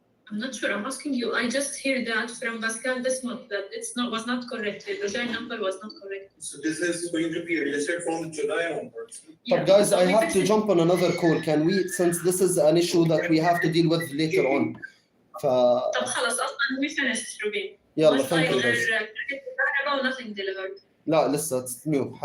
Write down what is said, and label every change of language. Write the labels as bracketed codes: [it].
[en] I'm not sure. I'm asking you. I just hear that from Pascal this month that was not correct. The July number was not correct. So this is going to be adjusted from July onwards. But guys, I have to jump on another call. Can we, since this is an issue that we have to deal with later on. [ar] طب خلص أصلاً [en] we finished [ar] روبين. [en] يلا thank you guys. Nothing delivered. [ar] لا لسه [en] it's new.